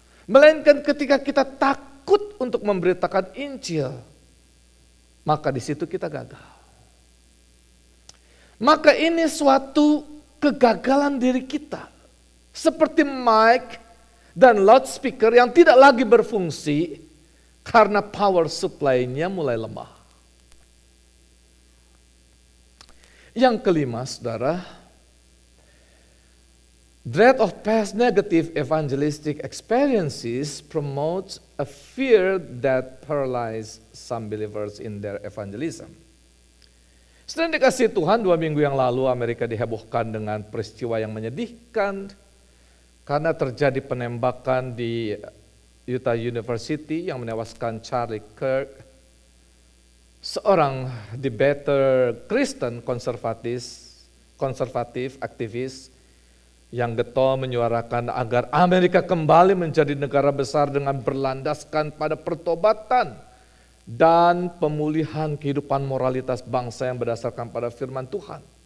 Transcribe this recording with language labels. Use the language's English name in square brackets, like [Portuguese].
[Indonesian] Melainkan ketika kita takut untuk memberitakan Injil, maka di situ kita gagal. Maka ini suatu kegagalan diri kita. Seperti mic dan loudspeaker yang tidak lagi berfungsi karena power supply-nya mulai lemah. Yang kelima, saudara, [English] dread of past negative evangelistic experiences promotes a fear that paralyzes some believers in their evangelism. [Indonesian] Sedang dikasih Tuhan, 2 minggu yang lalu Amerika dihebohkan dengan peristiwa yang menyedihkan karena terjadi penembakan di Utah University yang menewaskan Charlie Kirk, seorang debater Kristen konservatif aktivis yang getol menyuarakan agar Amerika kembali menjadi negara besar dengan berlandaskan pada pertobatan dan pemulihan kehidupan moralitas bangsa yang berdasarkan pada firman Tuhan.